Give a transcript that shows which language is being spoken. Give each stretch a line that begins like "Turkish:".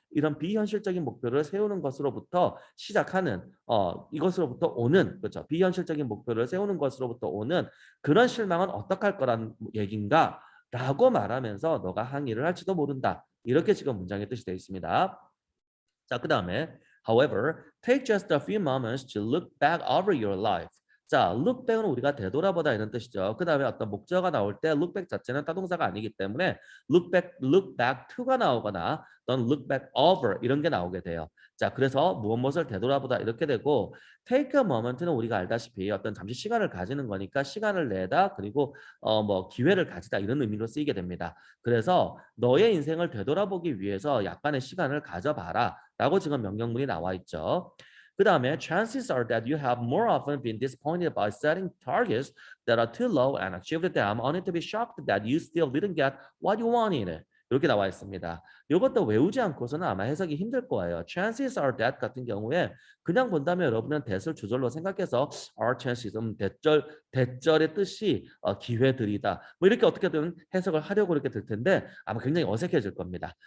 Korean: 이런 비현실적인 목표를 세우는 것으로부터 시작하는 이것으로부터 오는 그렇죠. 비현실적인 목표를 세우는 것으로부터 오는 그런 실망은 어떡할 거란 얘긴가? 라고 말하면서 너가 항의를 할지도 모른다. 이렇게 지금 문장의 뜻이 되어 있습니다. 자, 그 다음에
English: however, take just a few moments to look back over your life.
Korean: 자, look back은 우리가 되돌아보다 이런 뜻이죠. 그 다음에 어떤 목적어가 나올 때 look back 자체는 타동사가 아니기 때문에 look back to가 나오거나 또는 look back over 이런 게 나오게 돼요. 자, 그래서 무엇을 되돌아보다 이렇게 되고 take a moment는 우리가 알다시피 어떤 잠시 시간을 가지는 거니까 시간을 내다 그리고 뭐 기회를 가지다 이런 의미로 쓰이게 됩니다. 그래서 너의 인생을 되돌아보기 위해서 약간의 시간을 가져봐라 라고 지금 명령문이 나와 있죠. 그 다음에
English: chances are that you have more often been disappointed by setting targets that are too low and achieved them only to be shocked that you still didn't get what you wanted.
Korean: 이렇게 나와 있습니다. 이것도 외우지 않고서는 아마 해석이 힘들 거예요.
English: chances are that
Korean: 같은 경우에 그냥 본다면 여러분은 that을 주절로 생각해서 are chances, 대절의 뜻이 기회들이다. 뭐 이렇게 어떻게든 해석을 하려고 이렇게 될 텐데 아마 굉장히 어색해질 겁니다.